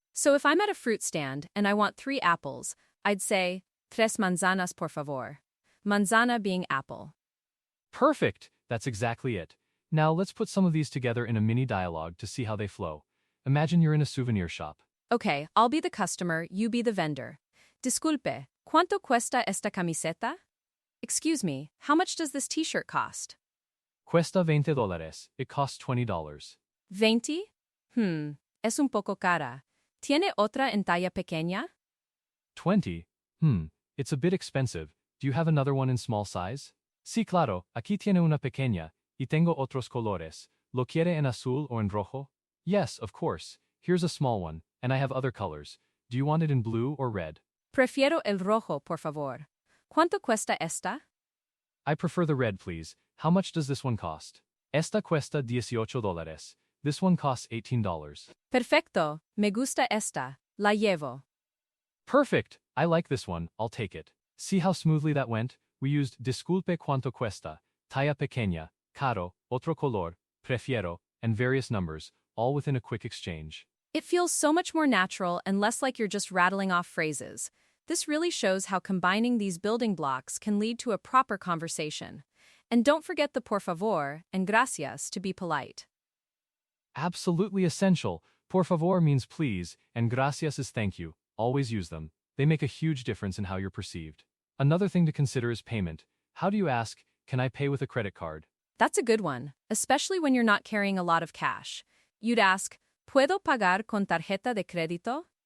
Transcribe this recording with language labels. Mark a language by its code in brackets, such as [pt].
[en] So if I'm at a fruit stand and I want 3 apples, I'd say, tres manzanas por favor. Manzana being apple. Perfect! That's exactly it. Now let's put some of these together in a mini dialogue to see how they flow. Imagine you're in a souvenir shop. Okay, I'll be the customer, you be the vendor. [es] Disculpe, ¿cuánto cuesta esta camiseta? [en] Excuse me, how much does this t-shirt cost? Cuesta $20. It costs $20. [es] 20? Es un poco cara. ¿Tiene otra en talla pequeña? [en] 20? It's a bit expensive. Do you have another one in small size? [es] Sí, claro, aquí tiene una pequeña, y tengo otros colores. ¿Lo quiere en azul o en rojo? [en] Yes, of course. Here's a small one, and I have other colors. Do you want it in blue or red? [es] Prefiero el rojo, por favor. ¿Cuánto cuesta esta? [en] I prefer the red, please. How much does this one cost? Esta cuesta $18. This one costs $18. [es] Perfecto, me gusta esta. La llevo. [en] Perfect! I like this one, I'll take it. See how smoothly that went? We used disculpe cuánto cuesta, talla pequeña, caro, otro color, prefiero, and various numbers, all within a quick exchange. It feels so much more natural and less like you're just rattling off phrases. This really shows how combining these building blocks can lead to a proper conversation. And don't forget the por favor and gracias to be polite. Absolutely essential. Por favor means please, and gracias is thank you. Always use them. They make a huge difference in how you're perceived. Another thing to consider is payment. How do you ask, can I pay with a credit card? That's a good one, especially when you're not carrying a lot of cash. [es] You'd ask, ¿Puedo pagar con tarjeta de crédito?